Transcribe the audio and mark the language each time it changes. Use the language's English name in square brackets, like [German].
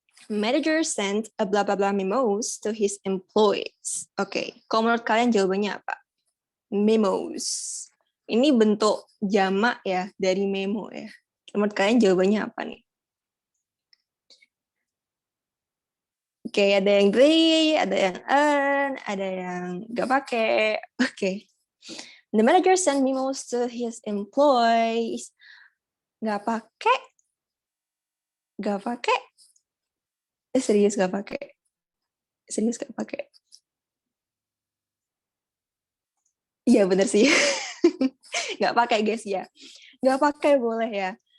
[English] Manager sent a blah blah blah memos to his employees. [Indonesian] Oke, kalau menurut kalian jawabannya apa? Memos. Ini bentuk jamak ya dari memo ya. Menurut kalian jawabannya apa nih? Oke, ada yang they, ada yang earn, ada yang nggak pakai. Oke. [English] The manager sent memos to his employees. [Indonesian] Nggak pakai. Nggak pakai. Serius nggak pakai. Serius nggak pakai. Iya bener sih. Nggak pakai guys ya. Nggak pakai boleh ya.